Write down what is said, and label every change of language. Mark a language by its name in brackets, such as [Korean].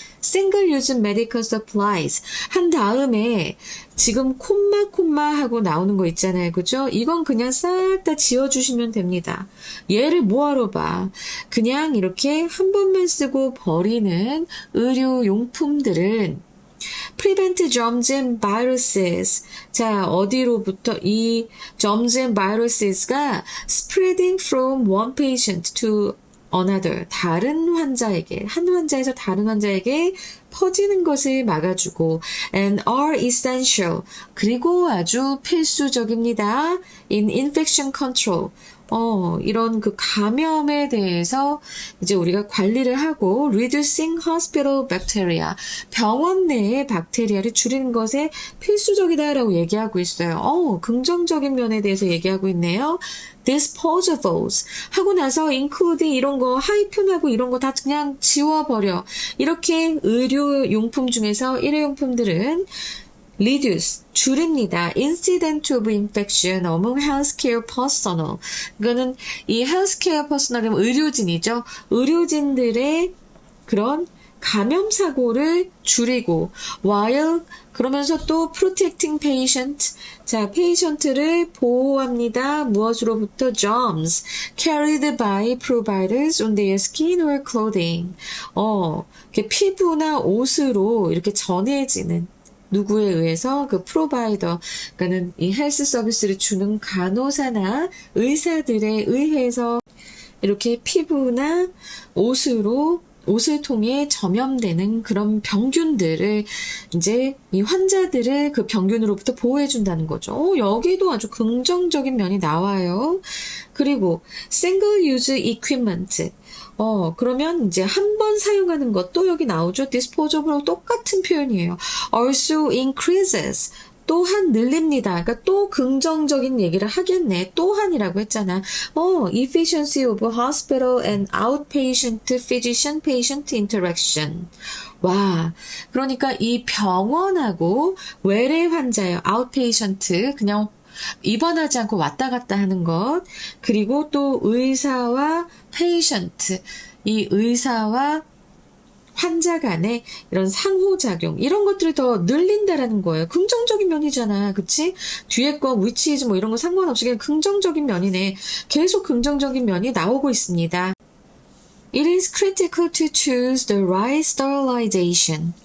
[English] Single use medical supplies [Korean] 한 다음에 지금 콤마 하고 나오는 거 있잖아요. 그죠? 이건 그냥 싹 다 지워주시면 됩니다. 얘를 뭐하러 봐. 그냥 이렇게 한 번만 쓰고 버리는 의료용품들은 [English] prevent germs and viruses. [Korean] 자, 어디로부터 이 [English] germs and viruses가 spreading from one patient to another. [Korean] 다른 환자에게, 한 환자에서 다른 환자에게 퍼지는 것을 막아주고 [English] and are essential. [Korean] 그리고 아주 필수적입니다. [English] in infection control. [Korean] 이런 그 감염에 대해서 이제 우리가 관리를 하고 [English] reducing hospital bacteria. [Korean] 병원 내의 박테리아를 줄이는 것에 필수적이다라고 얘기하고 있어요. 긍정적인 면에 대해서 얘기하고 있네요. disposables 하고 나서 including 이런 거 하이픈하고 이런 거 다 그냥 지워버려. 이렇게 의료용품 중에서 일회용품들은 reduce, 줄입니다. [English] incident of infection among healthcare personnel. [Korean] 이거는 이 healthcare personnel, 의료진이죠. 의료진들의 그런 감염 사고를 줄이고 while 그러면서 또 [English] protecting patient. [Korean] 자, 페이션트를 보호합니다. 무엇으로부터? [English] germs carried by providers on their skin or clothing. [Korean] 이렇게 피부나 옷으로 이렇게 전해지는 누구에 의해서 그 프로바이더, 그러니까는 이 헬스 서비스를 주는 간호사나 의사들에 의해서 이렇게 피부나 옷을 통해 전염되는 그런 병균들을 이제 이 환자들을 그 병균으로부터 보호해준다는 거죠. 여기도 아주 긍정적인 면이 나와요. 그리고 [English] single use equipment. [Korean] 그러면 이제 한 번 사용하는 것도 여기 나오죠. disposable 똑같은 표현이에요. [English] also increases. [Korean] 또한 늘립니다. 그러니까 또 긍정적인 얘기를 하겠네. 또한이라고 했잖아. [English] efficiency of hospital and outpatient physician-patient interaction. [Korean] 와, 그러니까 이 병원하고 외래 환자예요. outpatient, 그냥 입원하지 않고 왔다 갔다 하는 것. 그리고 또 의사와 patient, 이 의사와 환자 간의 이런 상호작용, 이런 것들을 더 늘린다라는 거예요. 긍정적인 면이잖아. 그치? 뒤에 거, [English] which is [Korean] 뭐 이런 거 상관없이 그냥 긍정적인 면이네. 계속 긍정적인 면이 나오고 있습니다. [English] It is critical to choose the right sterilization.